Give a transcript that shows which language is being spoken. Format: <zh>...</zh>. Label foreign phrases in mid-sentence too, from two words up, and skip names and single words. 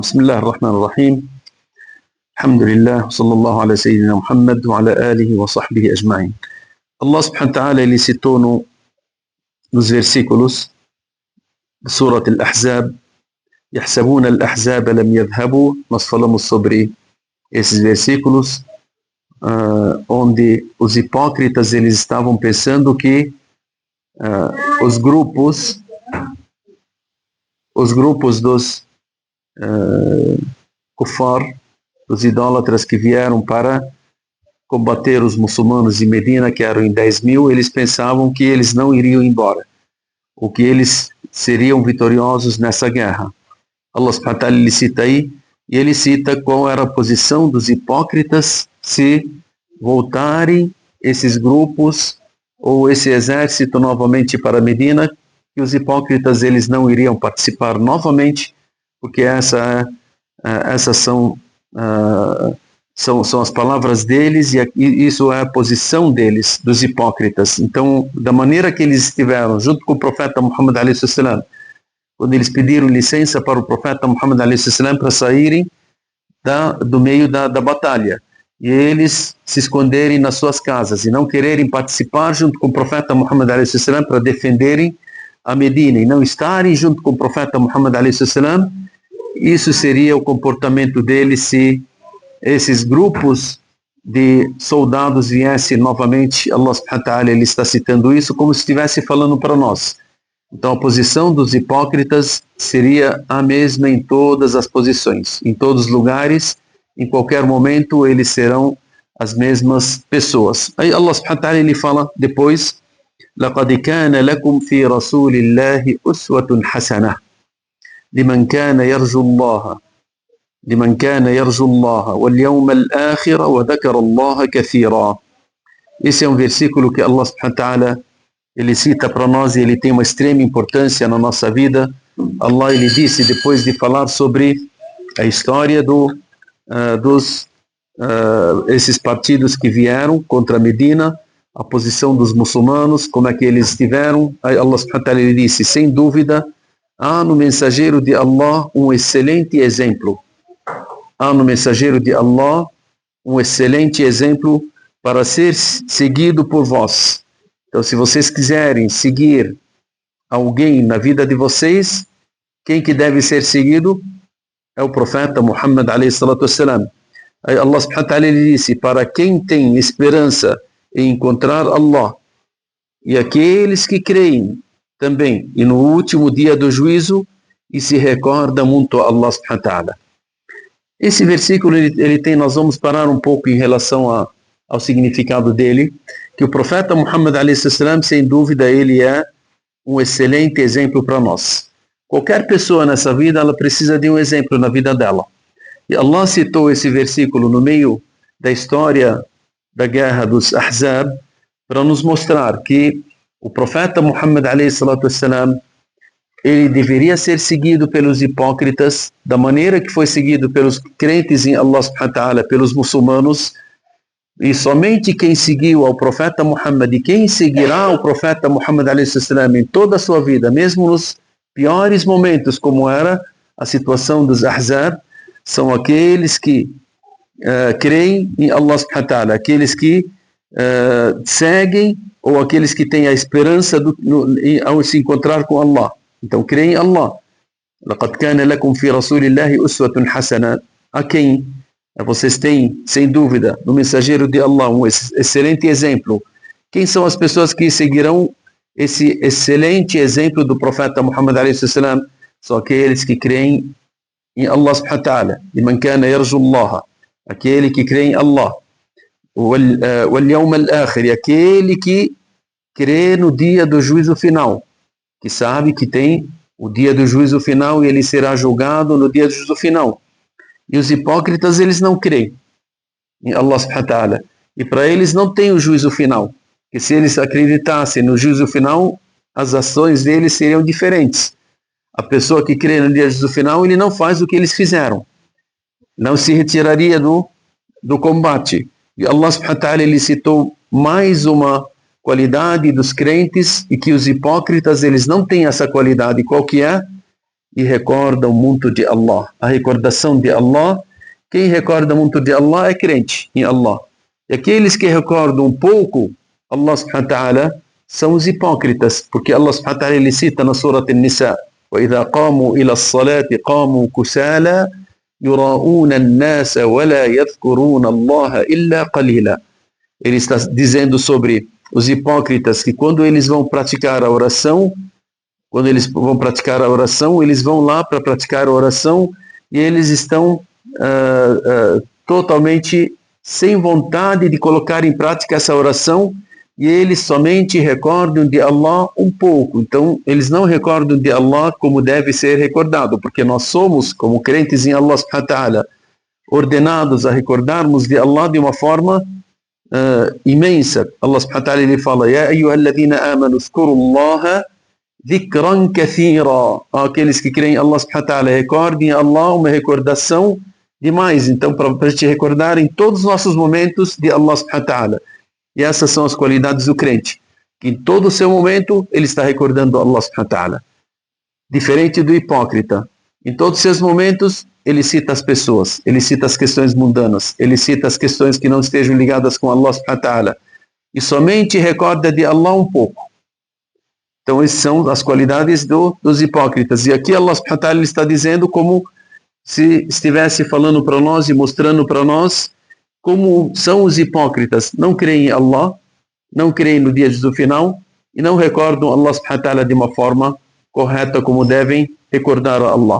<ar>بسم الله الرحمن الرحيم. الحمد لله وصلى الله على سيدنا محمد وعلى آله وصحبه أجمعين.</ar> <pt>Allah</pt> <ar>سبحانه وتعالى</ar> <pt>ele citou nos versículos de Surat Al-Ahzab,</pt> <ar>يحسبون الأحزاب لم يذهبوا.</ar> <pt>Nós falamos sobre esses versículos onde os hipócritas eles estavam pensando que os grupos dos kufar, os idólatras que vieram para combater os muçulmanos de Medina, que eram em 10.000, eles pensavam que eles não iriam embora, ou que eles seriam vitoriosos nessa guerra. Allah</pt> <ar>سبحانه وتعالى</ar> <pt>ele cita aí, e ele cita qual era a posição dos hipócritas se voltarem esses grupos ou esse exército novamente para Medina, que os hipócritas eles não iriam participar novamente, porque essas são as palavras deles e isso é a posição deles, dos hipócritas. Então, da maneira que eles estiveram junto com o profeta Muhammad</pt> <ar>عليه السلام,</ar> <pt>quando eles pediram licença para o profeta Muhammad</pt> <ar>عليه السلام</ar> <pt>para saírem do meio da batalha, e eles se esconderem nas suas casas e não quererem participar junto com o profeta Muhammad</pt> <ar>عليه السلام</ar> <pt>para defenderem a Medina e não estarem junto com o profeta Muhammad</pt> <ar>عليه السلام,</ar> <pt>isso seria o comportamento deles se esses grupos de soldados viessem novamente. Allah</pt> <ar>سبحانه وتعالى</ar> <pt>ele está citando isso como se estivesse falando para nós. Então a posição dos hipócritas seria a mesma em todas as posições, em todos os lugares, em qualquer momento eles serão as mesmas pessoas. Aí Allah</pt> <ar>سبحانه وتعالى</ar> <pt>ele fala depois:</pt> <ar>لَقَدْ كَانَ لَكُمْ فِي رَسُولِ اللَّهِ أُسْوَةٌ حَسَنَةٌ لمن كان يرجو الله واليوم الآخر وذكر الله كثيرا.</ar> <pt>Esse é um versículo que Allah</pt> <ar>سبحانه وتعالى</ar> <pt>ele cita para nós e ele tem uma extrema importância na nossa vida. Allah ele disse, depois de falar sobre a história esses partidos que vieram contra Medina, a posição dos muçulmanos, como é que eles estiveram, Allah</pt> <ar>سبحانه وتعالى</ar> <pt>ele disse: sem dúvida há no mensageiro de Allah um excelente exemplo. Há no mensageiro de Allah um excelente exemplo para ser seguido por vós. Então, se vocês quiserem seguir alguém na vida de vocês, quem que deve ser seguido? É o profeta Muhammad</pt> <ar>عليه الصلاة والسلام.</ar> <pt>Allah</pt> <ar>سبحانه وتعالى</ar> <pt>ele disse: para quem tem esperança em encontrar Allah, e aqueles que creem também, e no último dia do juízo, e se recorda muito a Allah</pt> <ar>سبحانه وتعالى.</ar> <pt>Esse versículo, nós vamos parar um pouco em relação ao significado dele, que o profeta Muhammad</pt> <ar>عليه السلام,</ar> <pt>sem dúvida, ele é um excelente exemplo para nós. Qualquer pessoa nessa vida, ela precisa de um exemplo na vida dela. E Allah citou esse versículo no meio da história da guerra dos Ahzab, para nos mostrar que o profeta Muhammad</pt> <ar>عليه الصلاة والسلام,</ar> <pt>ele deveria ser seguido pelos hipócritas da maneira que foi seguido pelos crentes em Allah</pt> <ar>سبحانه وتعالى,</ar> <pt>pelos muçulmanos, e somente quem seguiu ao profeta Muhammad e quem seguirá o profeta Muhammad</pt> <ar>عليه السلام</ar> <pt>em toda a sua vida, mesmo nos piores momentos como era a situação dos Ahzab, são aqueles que creem em Allah</pt> <ar>سبحانه وتعالى,</ar> <pt>aqueles que seguem ou aqueles que têm a esperança ao se encontrar com Allah. Então, creem em Allah.</pt> <ar>لَقَدْ كَانَ لَكُمْ فِي رَسُولِ اللَّهِ أُسْوَةٌ حَسَنَةٌ.</ar> <pt>A quem vocês têm, sem dúvida, no mensageiro de Allah, um excelente exemplo. Quem são as pessoas que seguirão esse excelente exemplo do profeta Muhammad</pt> <ar>عليه السلام?</ar> <pt>São aqueles que creem em Allah</pt> <ar>سبحانه وتعالى. لِمَنْ كَانَ يَرْجُو اللَّهَ.</ar> <pt>Aquele que crê em Allah.</pt> <ar>وَالْيَوْمَ الْآخِرِ.</ar> <pt>Aquele que crê no dia do juízo final, que sabe que tem o dia do juízo final e ele será julgado no dia do juízo final. E os hipócritas, eles não creem em Allah</pt> <ar>سبحانه وتعالى.</ar> <pt>E para eles não tem o juízo final. Porque se eles acreditassem no juízo final, as ações deles seriam diferentes. A pessoa que crê no dia do juízo final, ele não faz o que eles fizeram. Não se retiraria do combate. E Allah</pt> <ar>سبحانه وتعالى</ar> <pt>ele citou mais uma qualidade dos crentes e que os hipócritas eles não têm essa qualidade. Qual que é? e recordam muito de Allah. A recordação de Allah, quem recorda muito de Allah é crente em Allah. E aqueles que recordam um pouco Allah</pt> <ar>سبحانه وتعالى</ar> <pt>são os hipócritas, porque Allah</pt> <ar>سبحانه وتعالى</ar> <pt>ele cita na Surah An-Nisa:</pt> <ar>وَإِذَا قَامُوا إِلَى الصَّلَاةِ قَامُوا كُسَالَى يُرَاءُونَ النَّاسَ وَلَا يَذْكُرُونَ اللَّهَ إِلَّا قَلِيلًا.</ar> <pt>Ele está dizendo sobre os hipócritas que quando eles vão praticar a oração, eles vão lá para praticar a oração e eles estão totalmente sem vontade de colocar em prática essa oração, e eles somente recordam de Allah um pouco. Então, eles não recordam de Allah como deve ser recordado, porque nós somos, como crentes em Allah</pt> <ar>سبحانه وتعالى,</ar> <pt>ordenados a recordarmos de Allah de uma forma imensa. Allah</pt> <ar>سبحانه وتعالى</ar> <pt>ele fala:</pt> <ar>يا أيها الذين آمنوا اذكروا الله ذكرا كثيرا.</ar> <pt>Aqueles que creem em Allah</pt> <ar>سبحانه وتعالى,</ar> <pt>recordem a Allah uma recordação demais. Então, para te recordar em todos os nossos momentos de Allah</pt> <ar>سبحانه وتعالى.</ar> <pt>E essas são as qualidades do crente, que em todo o seu momento ele está recordando Allah</pt> <ar>سبحانه وتعالى.</ar> <pt>Diferente do hipócrita, em todos os seus momentos ele cita as pessoas, ele cita as questões mundanas, ele cita as questões que não estejam ligadas com Allah</pt> <ar>سبحانه وتعالى,</ar> <pt>e somente recorda de Allah um pouco. Então essas são as qualidades dos hipócritas. E aqui Allah</pt> <ar>سبحانه وتعالى</ar> <pt>está dizendo como se estivesse falando para nós e mostrando para nós como são os hipócritas. Não creem em Allah, não creem no dia do final e não recordam Allah</pt> <ar>سبحانه وتعالى</ar> <pt>de uma forma correta como devem recordar a Allah.</pt>